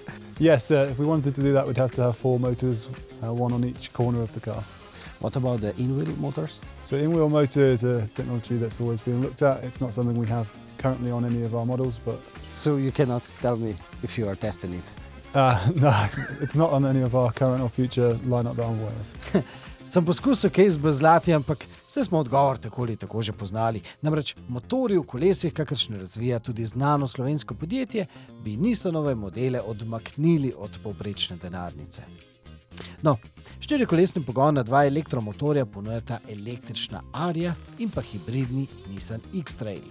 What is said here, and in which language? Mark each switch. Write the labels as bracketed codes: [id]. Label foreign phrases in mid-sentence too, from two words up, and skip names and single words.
[en] Yes, if we wanted to do that, we'd have to have 4 motors, 1 on each corner of the car. What about the in-wheel motors? So in-wheel motor is a technology that's always been looked at. It's not something we have currently on any of our models, but... So you cannot tell me if you are testing it? No, it's not on any of our current or future lineup that I'm aware of. [sl] Sem poskusil kaj zbezlati, ampak saj smo odgovor tako ali tako že poznali. Namreč motorji v kolesih, kakršne razvija tudi znano slovensko podjetje, bi Nissanove modele odmaknili od povprečne denarnice. No, 4-kolesni pogon na 2 elektromotorja ponujata električna Aria in pa hibridni Nissan X-Trail.